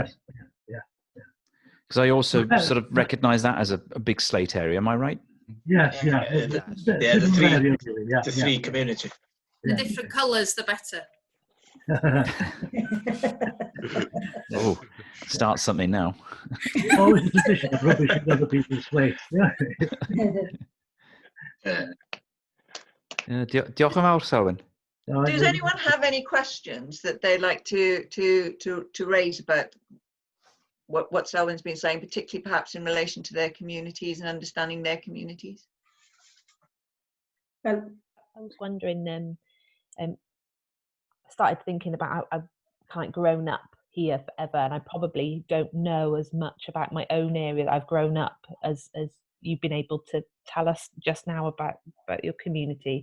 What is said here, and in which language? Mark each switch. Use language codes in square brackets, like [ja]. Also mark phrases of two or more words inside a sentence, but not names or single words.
[en] Because I also sort of recognise that as a big Slate area. Am I right? Yes. The three community. The different colours, the better. Oh, start something now. Always a tradition of rubbish in other people's slates. [cy] Diolch yn fawr, Selwyn. [en] Does anyone have any questions that they'd like to raise about what Selwyn's been saying, particularly perhaps in relation to their communities and understanding their communities? Well, I was wondering, I started thinking about how I've kind of grown up here forever, and I probably don't know as much about my own area that I've grown up as you've been able to tell us just now about your community.